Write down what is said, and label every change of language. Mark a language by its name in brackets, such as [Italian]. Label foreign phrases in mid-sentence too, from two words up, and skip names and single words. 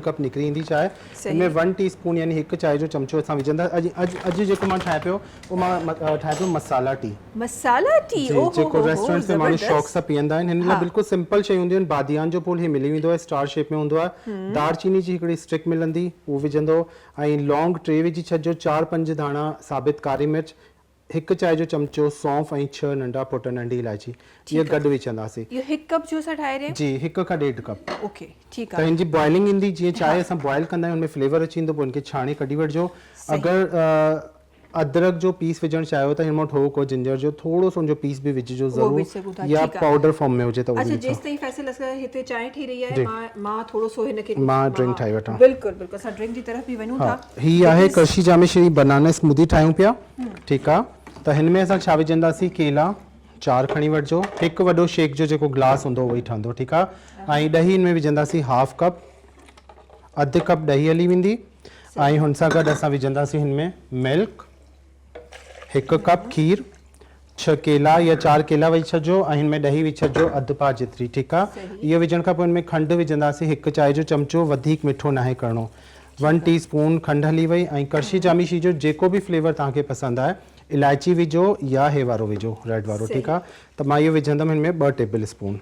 [Sindhi] कप निकिरी ईंदी चांहि हिन में 1 टीस्पून यानी 1 चांहि जो चमचो असां विझंदा अॼु जेको मां ठाहे पियो उहो मां ठाहे पियो [English] masala tea [Sindhi] जेको रेस्टोरेंट्स में माण्हू शौक़ सां पीअंदा आहिनि हिन लाइ बिल्कुलु सिंपल शयूं हूंदियूं आहिनि बादियान जो फूल ही मिली वेंदो आहे [English] star shape [Sindhi] में हूंदो आहे दालचीनी जी हिकिड़ी स्टिक मिलंदी उहो विझंदो ऐं लौंग 3 विझी छॾिजो 4-5 दाणा साबित कारी मिर्च 1 चांहि जो चमचो सौंफ ऐं 6 नंढा पुट नंढी इलायची इहे गॾु विझंदासीं इहो 1 कप जो असां ठाहे रहिया जी 1 खां 1.5 कप ओके ठीकु त आहे हिन जी बॉइलिंग ईंदी जीअं चांहि असां बॉइल कंदा आहियूं हुन में फ्लेवर अची ईंदो पोइ हुनखे छाणे कढी वठिजो अगरि अदरक जो पीस विझणु चाहियो त हिन मां ठोक और जिंजर जो थोरो सो उनजो पीस बि विझिजो ज़रूरु या [English] powder form [Sindhi] में हुजे त उहो अच्छा विझो जेसि ताईं फैसल असां हिते चांहि ठही रही आहे मां थोरो सो हिनखे मां ड्रिंक ठाहे वठां बिल्कुलु असां ड्रिंक जी तरफ़ बि वञूं था ही आहे करशी जामे श्री [English] banana smoothie [Sindhi] ठाहियूं पिया ठीकु आहे त हिन में असां छा विझंदासीं केला 4 खणी वठिजो हिकु वॾो शेक जो जेको ग्लास हूंदो उहो ई ठहंदो ठीकु आहे ऐं ॾही हिन में विझंदासीं [English] half cup [Sindhi] अधु कप ॾही हली वेंदी ऐं हुन सां गॾु असां विझंदासीं हिन में मिल्क 1 कप खीर 6 केला या 4 केला विझी छॾिजो ऐं हिन में ॾही विझी छॾिजो अधु पा जेतिरी ठीकु आहे इहो विझण खां पोइ हिन में खंडु विझंदासीं 1 चांहि जो चमचो वधीक मिठो नाहे करिणो 1 टीस्पून खंडु हली वई ऐं करशी जामिशी जो जेको बि फ्लेवर तव्हांखे पसंदि आहे इलायची विझो या हे वारो विझो रेड वारो ठीकु आहे त मां इहो विझंदमि हिन में 2 [English] table spoon